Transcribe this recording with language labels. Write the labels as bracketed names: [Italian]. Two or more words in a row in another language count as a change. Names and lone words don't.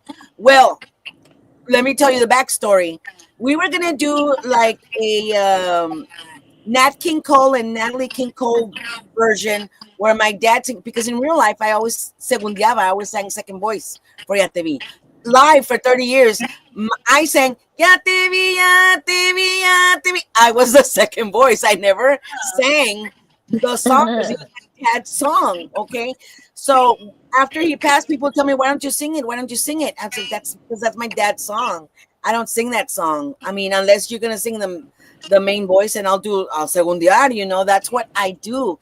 [English] Well, let me tell you the backstory. We were gonna do like a Nat King Cole and Natalie King Cole version where my dad because in real life I always segundiaba, I always sang second voice for Ya Te Vi. Live for 30 years, I sang Ya Te Vi, Ya Te Vi, Ya Te Vi. I was the second voice. I never sang the song because it was my dad's song. Okay, so after he passed, people tell me, "Why don't you sing it? Why don't you sing it?" I said, "That's because that's my dad's song. I don't sing that song. I mean, unless you're gonna sing the main voice, and I'll segundiar, you know, that's what I do.